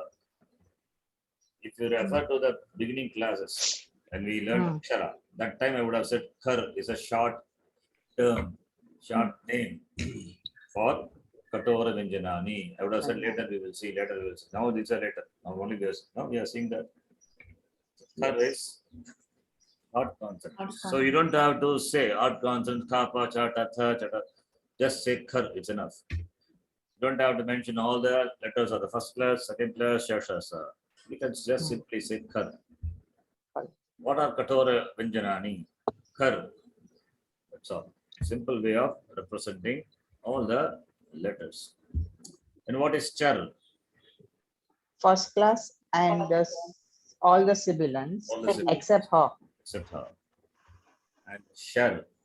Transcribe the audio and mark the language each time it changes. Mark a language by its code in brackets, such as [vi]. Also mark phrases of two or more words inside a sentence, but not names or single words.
[en] If you refer to the beginning classes and we learned akshara, that time I would have said khar is a short term, short name for [te] కఠోర వ్యంజనాని. [en] I would have said later we will see, later we will see. Now these are later. Now only this. Now we are seeing that khar is hard consonants. So you don't have to say hard consonants, kappa, chata, tha, chata. Just say khar, it's enough. You don't have to mention all the letters of the first class, second class, shashasa. You can just simply say khar. What are [te] కఠోర వ్యంజనాని? [en] Khar. That's all. Simple way of representing all the letters. And what is char? First class and all the sibilants All the sibilants. except her. Except her. And shar.